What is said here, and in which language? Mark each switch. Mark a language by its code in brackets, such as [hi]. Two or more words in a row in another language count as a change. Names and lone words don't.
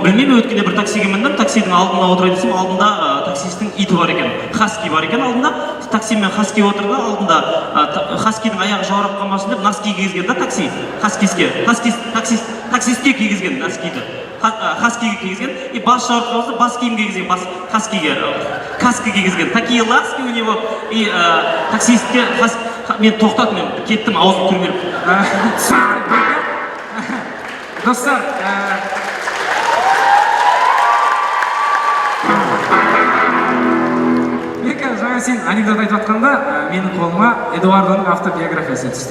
[kk] Білмеймін, өткенде бір таксиге міндім, таксидің алдына отырайын десем, алдында таксистің иті бар екен, хаски бар екен алдында. Таксимен хаски отырды, алдында хаскидің аяғы жаурап қалмасын деп носки кигізген да такси. Таксистке кигізген носкиді. Хаскиге кигізген, и бас жаурап қалмасын, бас киім кигізген, хаскиге, каска кигізген. [ru] Такие ласки у него, [kk] и таксистке мен тоқтат, мен кеттім, аузым түрмеліп. Достар, Бека, жаңа сен анекдот айтып жатқанда, менің қолыма Эдуардоның автобиографиясы түсті.